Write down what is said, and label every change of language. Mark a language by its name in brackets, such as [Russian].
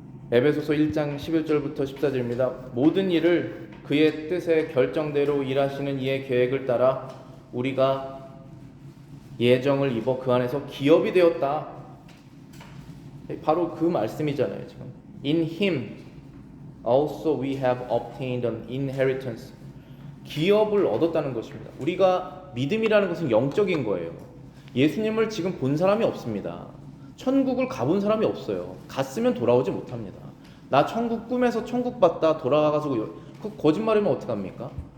[Korean] 에베소서 1장 11절부터 14절입니다. 모든 일을 그의 뜻의 결정대로 일하시는 이의 계획을 따라 우리가 예정을 입어 그 안에서 기업이 되었다. 바로 그 말씀이잖아요. 지금 [English] In Him also we have obtained an inheritance. [Korean] 기업을 얻었다는 것입니다. 우리가 믿음이라는 것은 영적인 거예요. 예수님을 지금 본 사람이 없습니다. 천국을 가본 사람이 없어요. 갔으면 돌아오지 못합니다. 나 천국 꿈에서 천국 봤다 돌아가가지고 그 거짓말이면 어떡합니까?